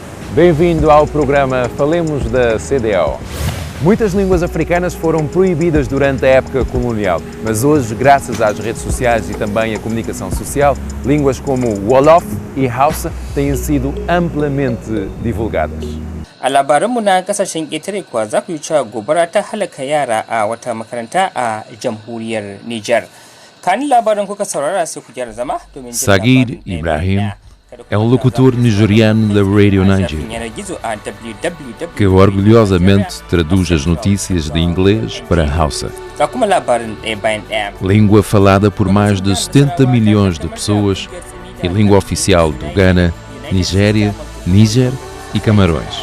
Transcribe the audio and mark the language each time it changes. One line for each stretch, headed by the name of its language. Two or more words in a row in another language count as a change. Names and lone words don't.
Portuguese: Bem-vindo ao programa Falemos da CDAO. Muitas línguas africanas foram proibidas durante a época colonial, mas hoje, graças às redes sociais e também à comunicação social, línguas como Wolof e Hausa têm sido amplamente divulgadas.
Hausa: A labaranmu na kasashen ƙetare kuwa za ku yi cewa gobara ta halaka yara a wata makaranta a jamhuriyar Nijar. Kanin labarin kuka saurara sai ku gyara zama domin
Portuguese: Saguir Ibrahim é um locutor nigeriano da Radio Niger que orgulhosamente traduz as notícias de inglês para Hausa, língua falada por mais de 70 milhões de pessoas e língua oficial do Ghana, Nigéria, Níger e Camarões.